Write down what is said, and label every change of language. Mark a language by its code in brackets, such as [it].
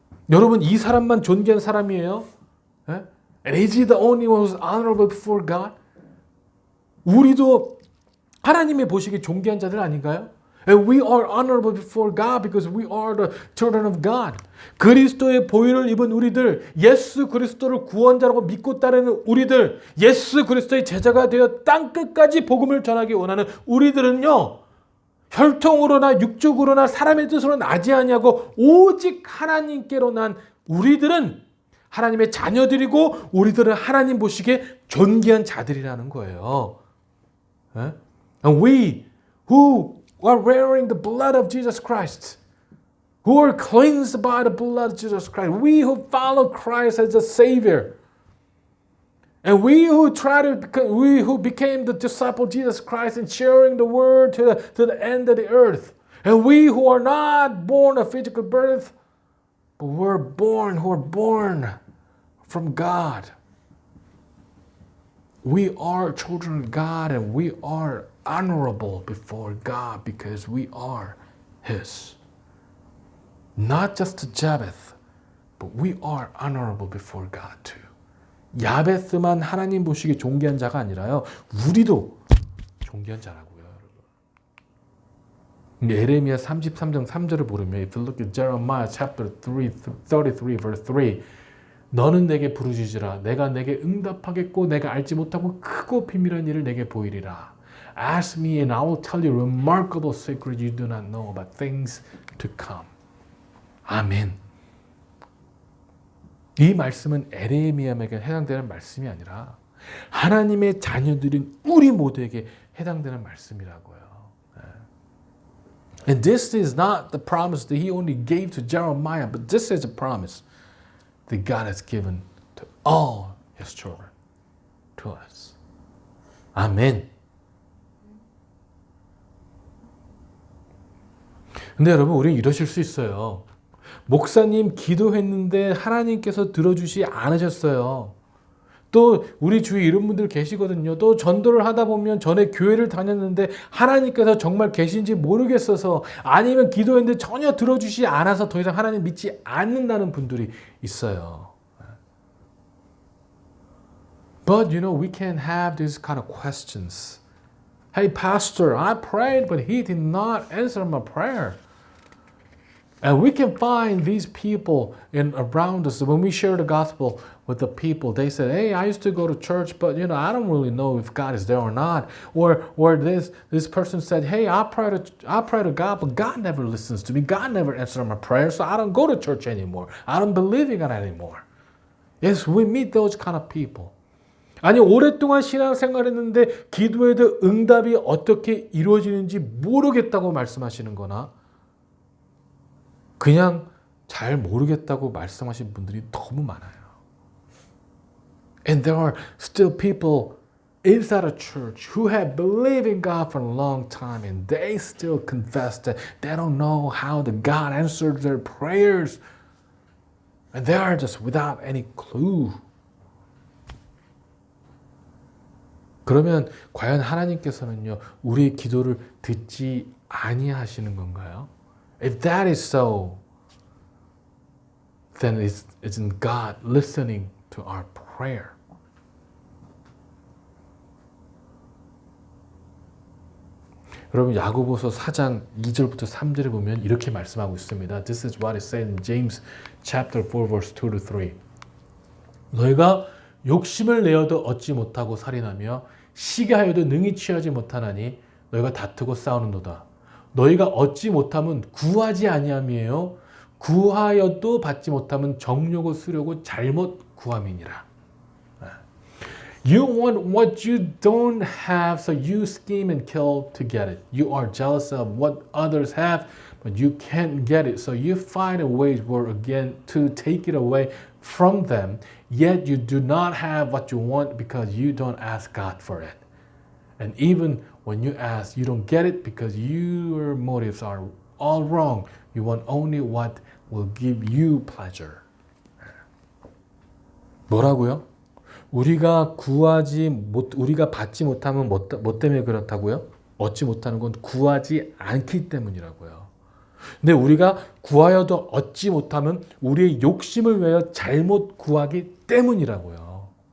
[ko] 여러분, 이 사람만 존귀한 사람이에요? 예? [en] And is he the only one who's honorable before God? [ko] 우리도 하나님의 보시기에 존귀한 자들 아닌가요? [en] And we are honorable before God because we are the children of God. [ko] 그리스도의 보혈을 입은 우리들, 예수 그리스도를 구원자라고 믿고 따르는 우리들, 예수 그리스도의 제자가 되어 땅끝까지 복음을 전하기 원하는 우리들은요, 혈통으로나 육적으로나 사람의 뜻으로 나지 아니하고 오직 하나님께로 난 우리들은 하나님의 자녀들이고 우리들은 하나님 보시기에 존귀한 자들이라는 거예요. [en] And we who are wearing the blood of Jesus Christ, who are cleansed by the blood of Jesus Christ, we who follow Christ as a Savior, and we who became the disciple of Jesus Christ and sharing the word to the end of the earth, and we who are not born of physical birth, but who are born from God. We are children of God and we are honorable before God because we are His. Not just Japheth, but we are honorable before God too. [ko] 야베스만 하나님 보시기에 존귀한 자가 아니라요, 우리도 존귀한 자라고요, 여러분. 예레미야 33장 3절을 보면, [en] if you look at Jeremiah chapter 33 verse 3, [ko] 너는 내게 부르짖으라. 내가 내게 응답하겠고 내가 알지 못하고 크고 비밀한 일을 내게 보이리라. [en] Ask me and I will tell you remarkable secrets you do not know about things to come. [ko] 아멘. 이 말씀은 에레미야에게 해당되는 말씀이 아니라 하나님의 자녀들인 우리 모두에게 해당되는 말씀이라고요. [en] And this is not the promise that he only gave to Jeremiah, but this is a promise that God has given to all His children, to us. [ko] 아멘. 근데 여러분, 우리 이러실 수 있어요. 목사님 기도했는데 하나님께서 들어주지 않으셨어요. 또 우리 주위에 이런 분들 계시거든요. 또 전도를 하다 보면 전에 교회를 다녔는데 하나님께서 정말 계신지 모르겠어서, 아니면 기도했는데 전혀 들어주지 않아서 더 이상 하나님 믿지 않는다는 분들이 있어요. [en] But you know, we can have these kind of questions. Hey, pastor, I prayed, but he did not answer my prayer. And we can find these people in around us. When we share the gospel with the people, they said, "Hey, I used to go to church, but I don't really know if God is there or not." Or this person said, "Hey, I pray to God, but God never listens to me. God never answers my prayers, so I don't go to church anymore. I don't believe in God anymore." Yes, we meet those kind of people. [ko] 아니 오랫동안 신앙생활했는데 기도에도 응답이 어떻게 이루어지는지 모르겠다고 말씀하시는 거나 그냥 잘 모르겠다고 말씀하신 분들이 너무 많아요. [en] And there are still people inside a church who have believed in God for a long time and they still confess that they don't know how the God answered their prayers. And they are just without any clue. [ko] 그러면 과연 하나님께서는요, 우리의 기도를 듣지 아니하시는 건가요? [en] If that is so, then isn't God listening to our prayer? [ko] 여러분 야고보서 4장 2절부터 3절에 보면 이렇게 말씀하고 있습니다. [en] This is what it said in James chapter 4 verse 2 to 3. [ko] 너희가 욕심을 내어도 얻지 못하고 살인하며 시기하여도 능히 취하지 못하나니 너희가 다투고 싸우는도다. 너희가 얻지 못하면 구하지 아니함이에요. 구하여도 받지 못하면 정욕을 쓰려고 잘못 구함이니라. [en] You want what you don't have, so you scheme and kill to get it. You are jealous of what others have, but you can't get it. So you find a way again to take it away from them, yet you do not have what you want because you don't ask God for it. And even when you ask, you don't get it because your motives are all wrong. You want only what will give you pleasure. [ko] 뭐라고요? 우리가 우리가 받지 못하면 뭐 때문에 그렇다고요? 얻지 못하는 건 구하지 않기 때문이라고요. 근데 우리가 구하여도 얻지 못하면 우리의 욕심을 위하여 잘못 구하기 때문이라고요.